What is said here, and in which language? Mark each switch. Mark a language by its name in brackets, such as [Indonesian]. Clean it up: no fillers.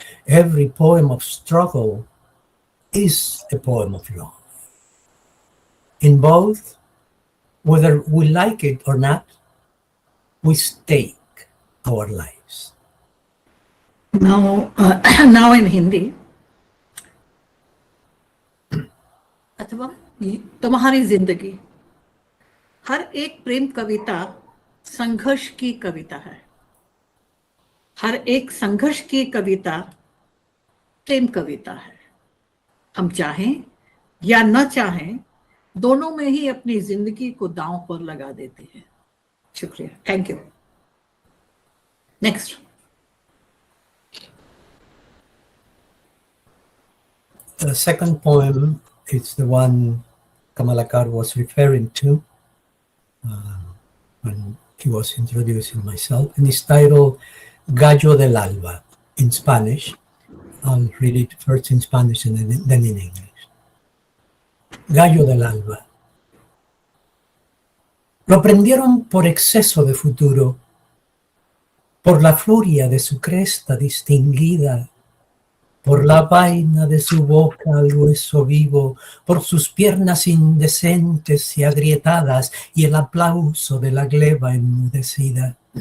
[English] Every poem of struggle is a poem of love. In both, whether we like it or not, we stake our lives. [Hindi] Now, now in Hindi, अथवा तुम्हारी जिंदगी, हर एक प्रेम कविता संघर्ष की कविता है. हर एक संघर्ष की कविता प्रेम कविता है. हम चाहें या न चाहें, दोनों में ही अपनी जिंदगी को दांव पर लगा देते हैं. [English] शुक्रिया. Thank you. Next. The second poem is the one Kamalakar was referring to when he was introducing myself, and it's titled Gallo del Alba in Spanish. I'll read it first in Spanish and then in English. [Spanish] Gallo del Alba. Lo prendieron por exceso de futuro, por la furia de su cresta distinguida, por la vaina de su boca al hueso vivo, por sus piernas indecentes y agrietadas y el aplauso de la gleba enmudecida.